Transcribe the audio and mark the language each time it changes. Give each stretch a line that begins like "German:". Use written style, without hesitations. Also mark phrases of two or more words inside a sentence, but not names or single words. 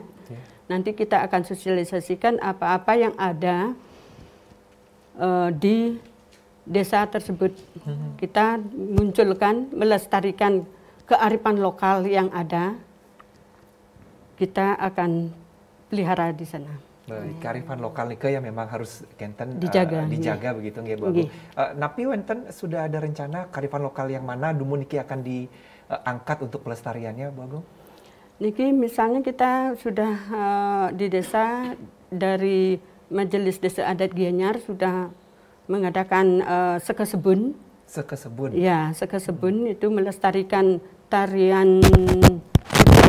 Indonesian: Nanti kita akan sosialisasikan apa-apa yang ada di desa tersebut. Kita munculkan, melestarikan kearifan lokal yang ada. Kita akan pelihara di sana. Kearifan lokal nika yang memang harus kenten dijaga begitu nggih Bu.
Balinese: Napi wonten
Indonesian: sudah ada rencana kearifan lokal yang mana
Balinese: dumun niki
Indonesian: akan diangkat untuk pelestariannya Bu Agung? Niki misalnya kita sudah di desa dari Majelis Desa Adat Gianyar sudah mengadakan sekesebun. Sekesebun. Ya, sekesebun itu melestarikan tarian Sutri.